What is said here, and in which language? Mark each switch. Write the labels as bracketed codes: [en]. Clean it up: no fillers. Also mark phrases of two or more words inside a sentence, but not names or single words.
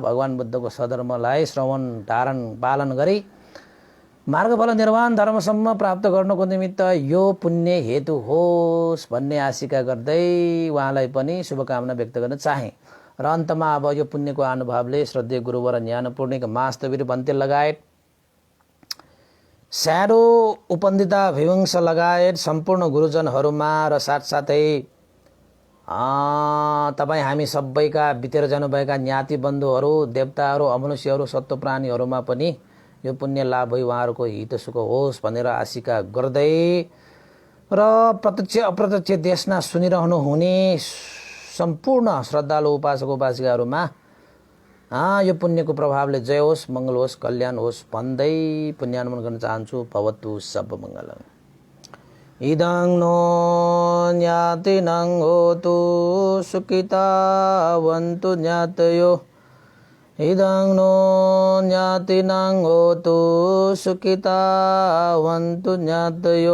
[ne] भगवान बुद्धको सधर्मलाई श्रवण धारण पालन गरी मार्गफल निर्वाण धर्मसम्म प्राप्त गर्नको निमित्त यो पुण्य हेतु होस् भन्ने आशिका गर्दै उहाँलाई पनि शुभकामना व्यक्त गर्न चाहे। र अन्तमा अब यो पुण्यको अनुभवले श्रद्धेय गुरुवर ज्ञानपूर्णिक मास्तवीर भन्ते लगायत स्यारो उपन्दिता विवंश लगायत सम्पूर्ण गुरुजनहरूमा र साथसाथै तपाईँ हामी सबैका बितेर जानुभएका ज्ञाति बन्धुहरू देवताहरू अमनुष्यहरू सत्व प्राणीहरूमा पनि यो पुण्य लाभ भई उहाँहरूको हित सुख होस् भनेर आशिका गर्दै र प्रत्यक्ष अप्रत्यक्ष देशना सुनिरहनु हुने सम्पूर्ण श्रद्धालु उपासक उपासिकाहरूमा यो पुण्यको प्रभावले जय होस् मङ्गल होस् कल्याण होस् भन्दै पुण्यानुमन गर्न चाहन्छु। [pi] भवतु सब मङ्गलम्। इदं नो ज्ञातिनं होतु सुखितावन्तु ज्ञातयो। इदं नो ज्ञातिनं होतु सुखितावन्तु ज्ञातयो।